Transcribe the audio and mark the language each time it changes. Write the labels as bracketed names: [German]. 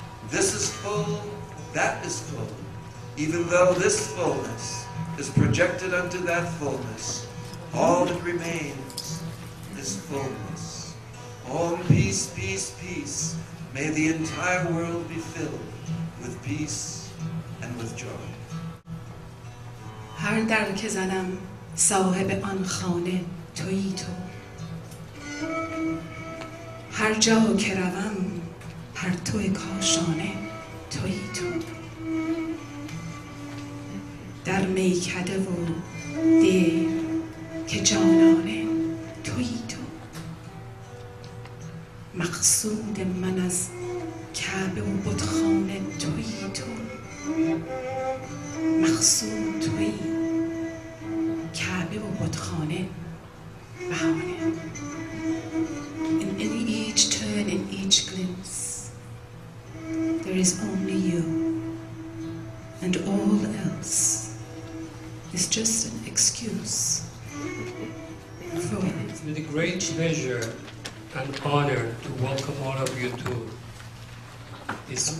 [English] This is full, that is full. Even though this fullness is projected unto that fullness, all that remains is fullness. Om, peace, peace, peace. May the entire world be filled with peace and with joy. [Persian] هر در که زنم صاحب آن خانه تویی تو. هر جا که روم پرتو کاشانه تویی تو. در میکده و دیر که جانانه تویی تو. مقصود من از کعبه و بتخانه تویی تو. مقصود تویی، کعبه و بتخانه بهانه. [English] In each turn, in each glimpse, there is only you, and all else is just an excuse for it. It's been a great pleasure and honor to welcome all of you to this.